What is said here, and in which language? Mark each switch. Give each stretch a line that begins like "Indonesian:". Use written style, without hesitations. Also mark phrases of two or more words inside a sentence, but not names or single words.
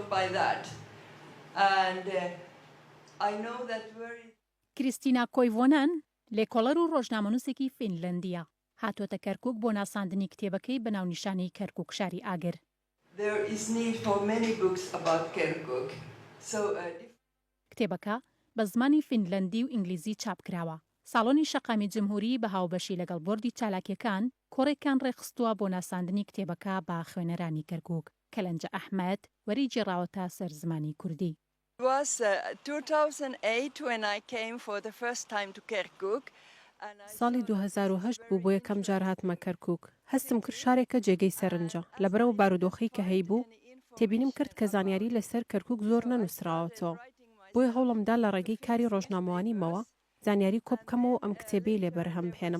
English: by that. And I know that very...
Central Kurdish: کریستینا کۆیڤۆنەن لێکۆڵەر و ڕۆژنامەنووسێکی فینلەندیە. هاتوۆتە کەرکووک بۆ ناساندنی کتێبەکەی بە ناونیشانی کەرکووک شاری ئاگر.
English: There is need for many books about Kirkuk. So
Central Kurdish: کتێبەکە بە زمانی فینلەندی و ئینگلیزی چاپکراوە. ساڵۆنی شەقامی جمهوری بە هاوبەشی لەگەڵ بۆردی چالاکیەکان کۆڕێکان ڕێخستووە بۆ ناساندنی کتێبەکە بە خوێنەرانی کەرکووک. کەلەنجە ئەحمەد وەری جێڕاوەتە سەر زمانی کوردی.
English: It was 2008 when I came for the first time to Kirkuk.
Central Kurdish: ساڵی 2008 بوو بۆ یەکەم جار هاتمە کەرکووک. هەستم کرد شارێکە جێگەی سەرنجە. لەبەرەوە بارودۆخی کە هەی بوو، تێبینیم کرد کە زانیاری لەسەر کەرکووک زۆر نەنووسراوەتەوە. بۆی هەوڵمدا لە ڕێگەی کاری ڕۆژنامەوانیمەوە زانیاری کۆبکەمەوە ئەم کتێبەی لێبەرهەم بهێنم.